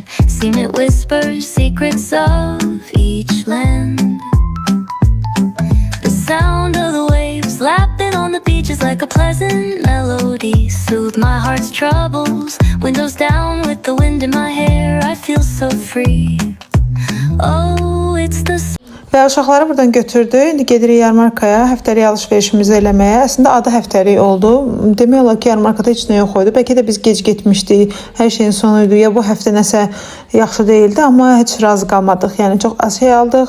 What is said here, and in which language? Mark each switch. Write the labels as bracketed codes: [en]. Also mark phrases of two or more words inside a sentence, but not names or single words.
[en] Seen it whisper secrets of each land. The sound of the waves lapping on the beach is like a pleasant melody. Soothe my heart's troubles. Windows down with the wind in my hair. I feel so free. Oh, it's the [az] Və uşaqları buradan götürdü. İndi gedirik yarmarkaya, həftəlik alış-verişimizi eləməyə. Əslində adı həftəlik oldu. Demək olar ki, yarmarkada heç nə yox idi. Bəlkə də biz gec getmişdik. Hər şeyin sonu idi. Ya bu həftə nəsə yaxşı değildi, amma heç razı qalmadıq. Yəni çox az şey aldıq.